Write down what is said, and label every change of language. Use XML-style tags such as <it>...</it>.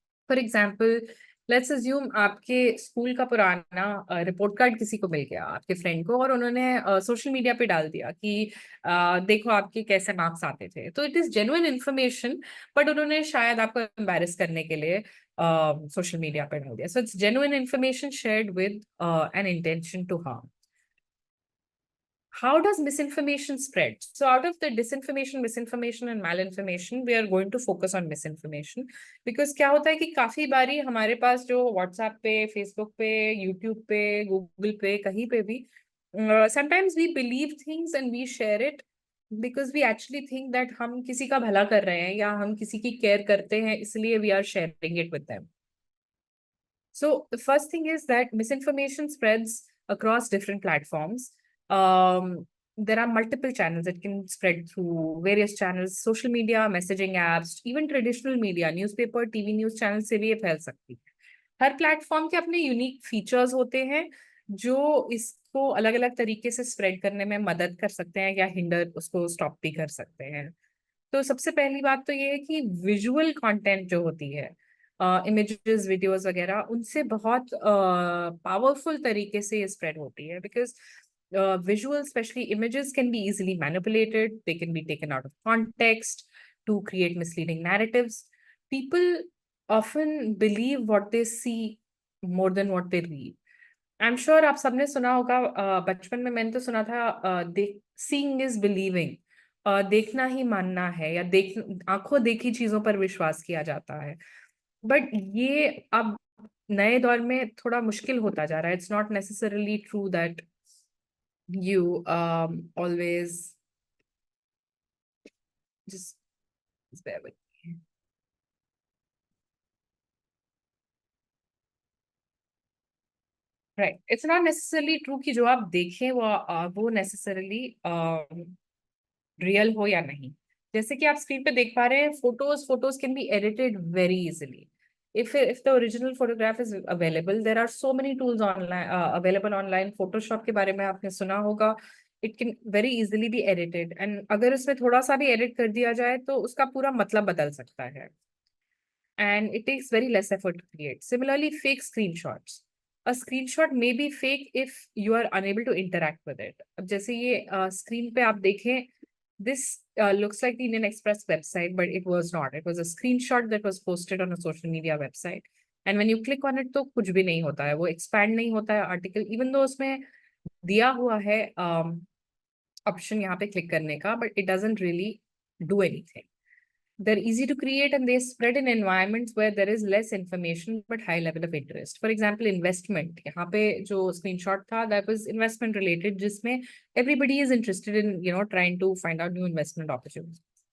<en>For example, let's assume</en> <hi>आपके school का पुराना रिपोर्ट कार्ड किसी को मिल गया, आपके फ्रेंड को, और उन्होंने सोशल मीडिया पे डाल दिया कि देखो आपके कैसे मार्क्स आते थे.</hi> <en>तो it is genuine information but</en> <hi>उन्होंने शायद आपको एम्बैरेस करने के लिए सोशल मीडिया पे डाल दिया.</hi> <en>So it's genuine information shared with an intention to harm. How does misinformation spread? So out of the disinformation, misinformation and malinformation, we are going to focus on misinformation. Because</en> <hi>क्या होता है कि काफी बारी हमारे पास जो WhatsApp पे, Facebook पे, YouTube पे, Google पे, कहीं पे भी,</hi> <en>sometimes we believe things and we share it because we actually think that</en> <hi>हम किसी का भला कर रहे हैं या हम किसी की केयर करते हैं, इसलिए</hi> <en>we are sharing it with them. So the first thing is that misinformation spreads across different platforms. There are multiple channels that can spread through various channels, social media, messaging apps, even traditional media, newspaper, TV news channel</en> <hi>से भी ये फैल सकती है. हर platform के अपने unique features होते हैं जो इसको अलग अलग तरीके से स्प्रेड करने में मदद कर सकते हैं या हिंडर, उसको स्टॉप भी कर सकते हैं. तो सबसे पहली बात तो ये है कि विजुअल कंटेंट जो होती है, इमेजेस, वीडियोस वगैरह, उनसे बहुत पावरफुल तरीके से ये स्प्रेड होती है.</hi> <en>Because visual, especially images, can be easily manipulated. They can be taken out of context to create misleading narratives. People often believe what they see more than what they read.</en> <hi>I'm sure आप सबने सुना होगा, बचपन में मैंने तो सुना था,</hi> <en>seeing is believing.</en> <hi>देखना ही मानना है, या आंखों देखी चीजों पर विश्वास किया जाता है. बट ये अब नए दौर में थोड़ा मुश्किल होता जा रहा है.</hi> <en>It's not necessarily true that you always just bear with me. Right. It's not necessarily true</en> <hi>कि जो आप देखें वो necessarily real हो या नहीं. जैसे कि आप स्क्रीन पे देख पा रहे हैं,</hi> <en>photos can be edited very easily. If the original photograph is available, there are so many tools online available online.</en> <hi>Photoshop के बारे में आपने सुना होगा.</hi> <en>It can very easily be edited, and</en> <hi>अगर उसमें थोड़ा सा भी edit कर दिया जाए तो उसका पूरा मतलब बदल सकता है.</hi> <en>And it takes very less effort to create. Similarly, fake screenshots. A screenshot may be fake if you are unable to interact with it.</en> <hi>अब जैसे ये screen पे आप देखें,</hi> <en>this looks like the Indian Express website, but it was not. It was a screenshot that was posted on a social media website. And when you click on it,</en> <hi>तो कुछ भी नहीं होता है, वो expand नहीं होता है article, even though उसमें दिया हुआ है option यहाँ पे click करने का,</hi> <en>but it doesn't really do anything. They're easy to create and they spread in environments where there is less information but high level of interest. For example, investment.</en> <hi>यहाँ पे जो screenshot था,</hi> <en>that was investment related, जिसमें everybody is interested in, trying to find out new investment opportunities.</en>